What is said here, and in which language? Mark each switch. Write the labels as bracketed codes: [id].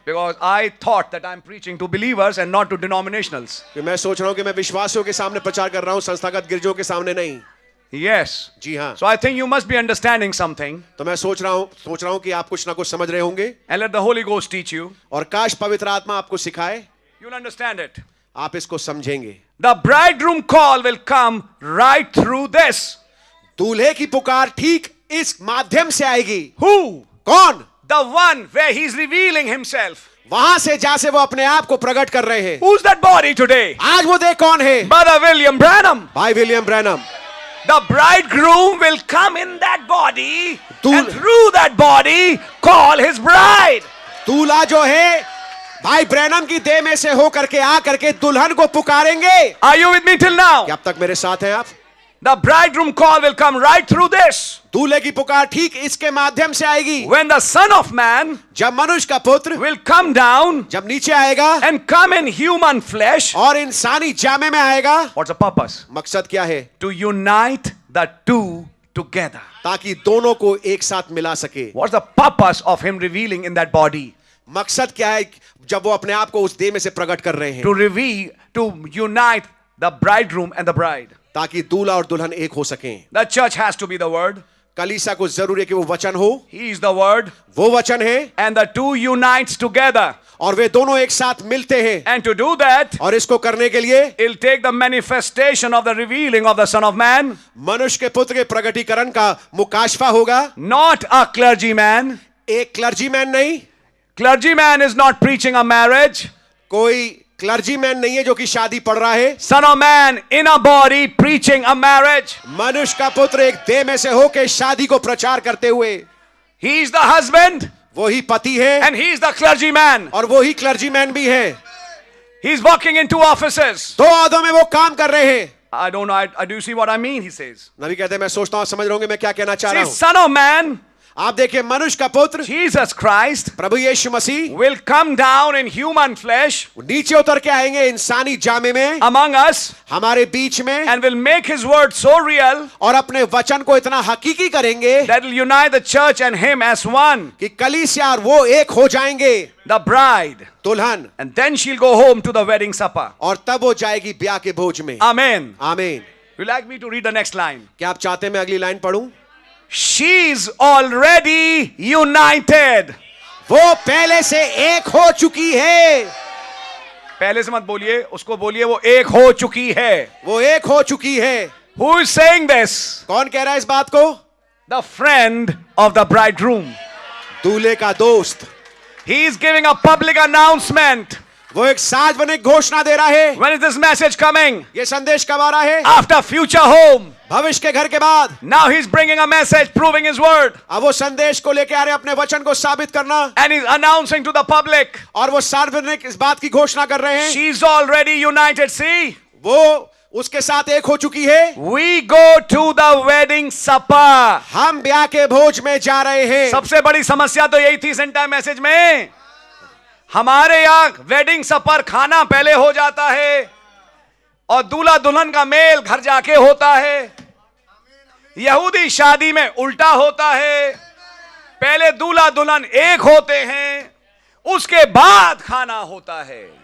[en] Because I thought that I'm preaching to believers and not to denominationals. [hi] कि मैं सोच रहा हूं कि मैं विश्वासियों के सामने प्रचार कर रहा हूं, संस्थागत गिरजों के सामने नहीं। [en] Yes. [hi] जी हाँ। [en] So I think you must be understanding something. [hi] तो मैं सोच रहा हूं कि आप कुछ ना कुछ समझ रहे होंगे। [en] And let the Holy Ghost teach you. [hi] और काश पवित्र आत्मा आपको सिखाए। [en] You'll understand it. [hi] आप इसको समझेंगे। [en] The bridegroom call will come right through this. [hi] दूल्हे की पुकार ठीक इस माध्यम से आएगी। [en] Who? [hi] कौन? [en] The one where he's revealing himself. [hi] वहां से जहां से वो अपने आप को प्रकट कर रहे हैं। [en] Who's that body today? [hi] आज वो देख कौन है? [en] Brother William Branham. [hi] भाई William Branham. [en] The bridegroom will come in that body Dul- and through that body call his bride. [hi] दूल्हा जो है भाई ब्रैनम की देह में से होकर के आ करके दुल्हन को पुकारेंगे। [en] Are you with me till now? [hi] क्या अब तक मेरे साथ हैं आप? [en] The bridegroom call will come right through this. [hi] दूल्हे की पुकार ठीक इसके माध्यम से आएगी। [en] When the Son of Man [hi] जब मनुष्य का पुत्र [en] will come down [hi] जब नीचे आएगा [en] and come in human flesh. [hi] और इंसानी जामे में आएगा। [en] What's the purpose? [hi] मकसद क्या है? [en] To unite the two together. [hi] ताकि दोनों को एक साथ मिला सके। [en] What's the purpose of him revealing in that body? [hi] मकसद क्या है जब वो अपने आप को उस देह में से प्रकट कर रहे हैं? [en] To reveal, to unite the bridegroom and the bride. [hi] ताकि दूल्हा और दुल्हन एक हो सकें। [en] The church has to be the word. [hi] कलीसिया को जरूरी है कि वो वचन हो। [en] He is the word. [hi] वो वचन है [en] And the two unites together. [hi] और वे दोनों एक साथ मिलते हैं। [en] And to do that, [hi] और इसको करने के लिए [en] it'll take the manifestation of the revealing of the Son of Man. [hi] मनुष्य के पुत्र के प्रकटीकरण का मुकाशफा होगा। [en] Not a clergyman. [hi] एक क्लर्जीमैन नहीं, [en] Clergyman is not preaching a marriage. [hi] कोई क्लर्जीमैन नहीं है जो कि शादी पढ़ रहा है। [en] Son of Man in a body preaching a marriage. [hi] मनुष्य का पुत्र एक देह में से होके शादी को प्रचार करते हुए [en] He is the husband. [hi] वही पति है [en] and he is the clergyman. [hi] और वही क्लर्जीमैन भी है। [en] He is working in 2 offices. [hi] दो औहदों में वो काम कर रहे हैं। [en] I don't know. I do you see what I mean? He says. [hi] नबी कहते हैं मैं सोचता हूं समझ रहे होंगे मैं क्या कहना चाह [en] See, [hi] रहा हूं। [en] Son of Man, [hi] आप देखिए मनुष्य का पुत्र [en] Jesus Christ, [hi] Prabhu Yeshu Masih [en] will come down in human flesh [hi] नीचे उतर के आएंगे इंसानी जामे में [en] among us [hi] हमारे बीच में [en] and will make his word so real [hi] और अपने वचन को इतना हकीकी करेंगे [en] that will unite the church and him as one, [hi] कि कलीसिया और वो एक हो जाएंगे, [en] the bride. [hi] दुल्हन, [en] And then she'll go home to the wedding supper. [hi] और तब वो जाएगी ब्याह के भोज में। [en] Amen. [hi] आमीन। [en] Would you like me to read the next line? [hi] क्या आप चाहते हैं मैं अगली लाइन पढ़ूं? [en] She's already united. [hi] वो पहले से एक हो चुकी है। पहले से मत बोलिए, उसको बोलिए वो एक हो चुकी है। वो एक हो चुकी है। [en] Who is saying this? [hi] कौन कह रहा है इस बात को? [en] The friend of the bridegroom. [hi] दूल्हे का दोस्त। [en] He is giving a public announcement. [hi] वो एक सार्वजनिक घोषणा दे रहा है। [en] When is this message coming? [hi] ये संदेश कब आ रहा है? [en] After future home. [hi] भविष्य के घर के बाद। [en] Now he's bringing a message proving his word. [hi] अब वो संदेश को लेके आ रहे अपने वचन को साबित करना। [en] And he's announcing to the public. [hi] और वो सार्वजनिक इस बात की घोषणा कर रहे हैं। [en] She's already united. See? [hi] वो उसके साथ एक हो चुकी है। [en] We go to the wedding supper. [hi] हम ब्याह के भोज में जा रहे हैं। सबसे बड़ी समस्या तो यही थी इस [en] entire message [hi] में। हमारे यहाँ वेडिंग सपर खाना पहले हो जाता है और दूल्हा दुल्हन का मेल घर जाके होता है। यहूदी शादी में उल्टा होता है, पहले दूल्हा दुल्हन एक होते हैं, उसके बाद खाना होता है।